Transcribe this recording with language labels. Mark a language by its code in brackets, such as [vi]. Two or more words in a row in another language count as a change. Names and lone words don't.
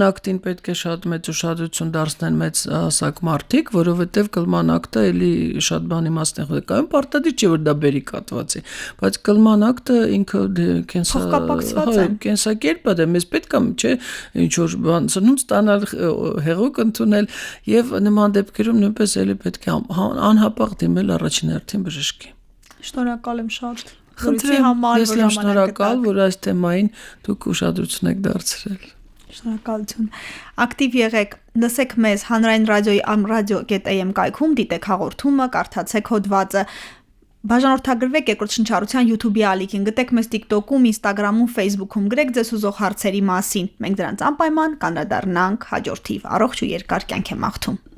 [hy] ակտին պետք է շատ մեծ ուշադրություն դարձնեն մեծ հասակ մարդիկ, որովհետև կլման ակտը էլի շատ բան իմաստն է կայում, պարտադիր չէ որ դա բերի կատված է, բայց կլման ակտը ինքը կենսակերպ է, մեզ պետք է չէ ինչ որ բան ծնունդ ստանալ, հեղուկ ընդունել եւ նման դեպքերում նույնպես էլի պետք է անհապաղ դիմել առաջին հերթին բժշկի։ Շնորհակալ եմ շատ։ Խնդրեմ, ես եմ շնորհակալ, որ այս թեմային դուք ուշադրություն եք դարձրել։ Շնորհակալություն։ Ակտիվ եղեք, լսեք մեզ Հանրային ռադիոյի am.radio.am կայքում, դիտեք հաղորդումը, կարդացեք հոդվածը։ Բաժանորդագրվեք Երկրորդ շնչառության YouTube-ի ալիքին, գտեք մեզ TikTok-ում, Instagram-ում, Facebook-ում, գրեք ձեզ ուզող հարցերի մասին։ Մենք դրանց անպայման կանդրադառնանք հաջորդիվ։ Առողջ ու երկար կյանք եմ մաղթում։